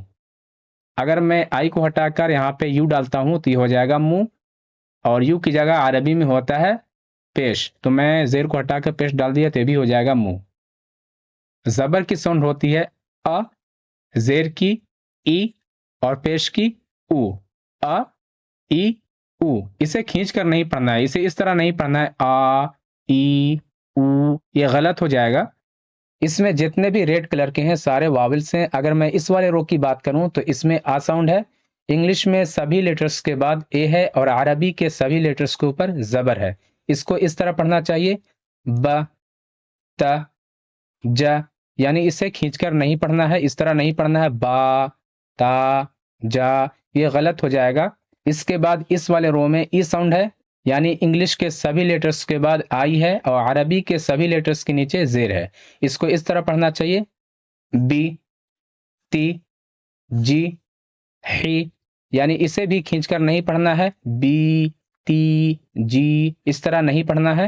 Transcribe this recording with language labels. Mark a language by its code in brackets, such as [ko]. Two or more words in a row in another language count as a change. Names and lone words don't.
[ur] اگر میں آئی کو ہٹا کر یہاں پہ یو ڈالتا ہوں تو یہ ہو جائے گا منہ، اور یو کی جگہ عربی میں ہوتا ہے پیش، تو میں زیر کو ہٹا کر پیش ڈال دیا تو یہ بھی ہو جائے گا منہ۔ زبر کی ساؤنڈ ہوتی ہے ا، زیر کی ای اور پیش کی او۔ ا، ای، او۔ اسے کھینچ کر نہیں پڑھنا ہے، اسے اس طرح نہیں پڑھنا ہے آ، ای، او، یہ غلط ہو جائے گا۔ اس میں جتنے بھی [en] red color [ur] کے ہیں سارے واولز ہیں۔ اگر میں اس والے رو کی بات کروں تو اس میں آ ساؤنڈ ہے، انگلش میں سبھی لیٹرز کے بعد اے ہے اور عربی کے سبھی لیٹرز کے اوپر زبر ہے۔ اس کو اس طرح پڑھنا چاہیے ب، ت، ج، یعنی اسے کھینچ کر نہیں پڑھنا ہے، اس طرح نہیں پڑھنا ہے با، تا، جا، یہ غلط ہو جائے گا۔ اس کے بعد اس والے رو میں ای ساؤنڈ ہے، یعنی انگلش کے سبھی لیٹرز کے بعد آئی ہے اور عربی کے سبھی لیٹرز کے نیچے زیر ہے۔ اس کو اس طرح پڑھنا چاہیے بی، تی، جی، ہی، یعنی اسے بھی کھینچ کر نہیں پڑھنا ہے بی، تی، جی، اس طرح نہیں پڑھنا ہے۔